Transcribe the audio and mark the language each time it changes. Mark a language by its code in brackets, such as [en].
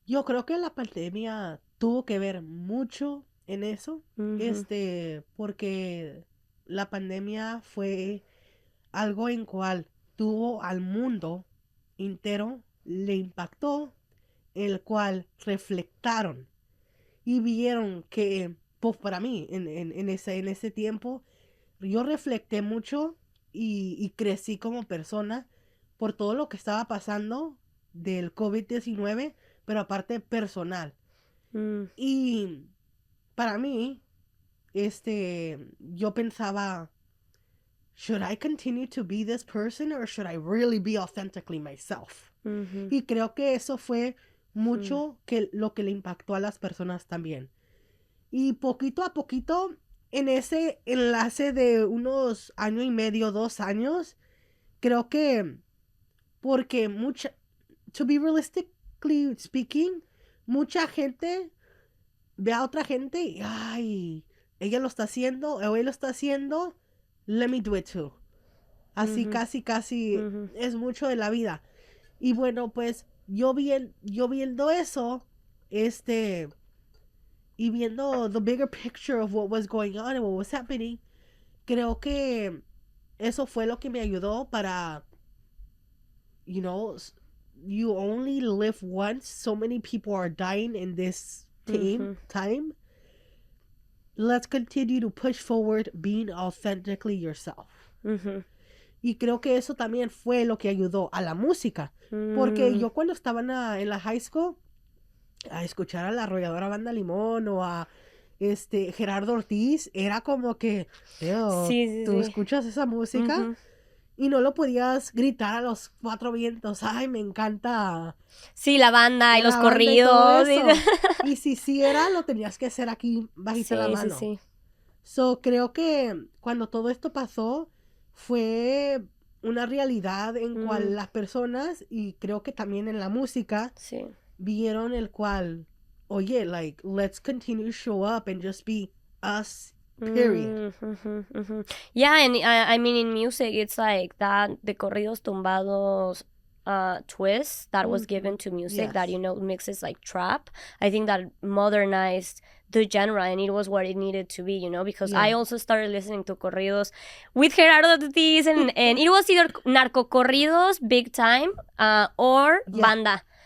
[es] Yo creo que la pandemia tuvo que ver mucho en eso, porque la pandemia fue algo en cual tuvo al mundo entero, le impactó, el cual reflectaron y vieron que, pues para mí, en ese tiempo, yo reflecté mucho y crecí como persona por todo lo que estaba pasando del COVID-19, pero aparte personal. Y para mí, yo pensaba, [en] should I continue to be this person or should I really be authentically myself? [es] Y creo que eso fue mucho que lo que le impactó a las personas también. Y poquito a poquito, en ese enlace de unos año y medio, 2 años, creo que porque [en] to be realistically speaking, [es] mucha gente ve a otra gente y, ay, ella lo está haciendo, o él lo está haciendo, [en] let me do it too. [es] Así casi es mucho de la vida. Y bueno, pues yo viendo eso, y viendo [en] the bigger picture of what was going on and what was happening, [es] creo que eso fue lo que me ayudó para, [en] you know, you only live once, so many people are dying in this time. Let's continue to push forward being authentically yourself. [es] Y creo que eso también fue lo que ayudó a la música. Porque yo cuando estaba en la high school, a escuchar a la arrolladora Banda Limón o a Gerardo Ortiz, era como que, tú escuchas esa música y no lo podías gritar a los 4 vientos. Ay, me encanta. Sí, la banda y los corridos. Y si era, lo tenías que hacer aquí bajita la mano. So, creo que cuando todo esto pasó, fue una realidad en cual las personas, y creo que también en la música, vieron el cual, oye, [en] like, let's continue to show up and just be us, period. Yeah, and I mean, in music, it's like that, the corridos tumbados twist that was given to music that, you know, mixes like trap. I think that modernized the genre, and it was what it needed to be, you know, because I also started listening to corridos with Gerardo Ortiz, and it was either narcocorridos, big time, or banda.